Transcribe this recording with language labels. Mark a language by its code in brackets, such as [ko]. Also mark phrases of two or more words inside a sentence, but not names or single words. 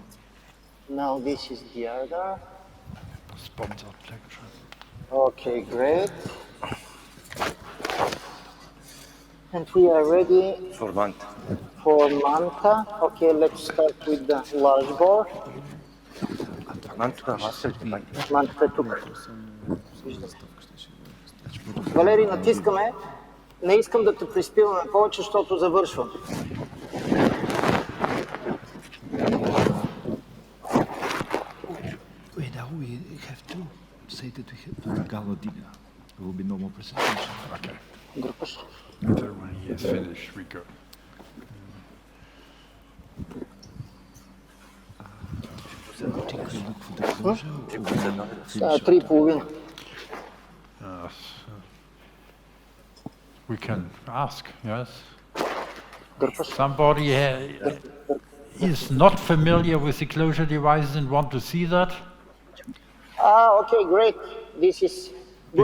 [en] Now this is the other. Sponsored lecture. Okay, great. And we are ready For Manta. for Manta. Okay, let's start with the large bore. [bg] Мантата е тук. Валери, натискаме. Не искам да те приспиваме повече, защото завършвам. [en] Wait, now we have to say that we have Galadina. There will be no more presentation. Okay. Групаш. So when he is finished, we go. [bg] Три и половина. [en] We can ask, yes? Групаш. Somebody is not familiar with the closure devices and want to see that? Okay, great. This is good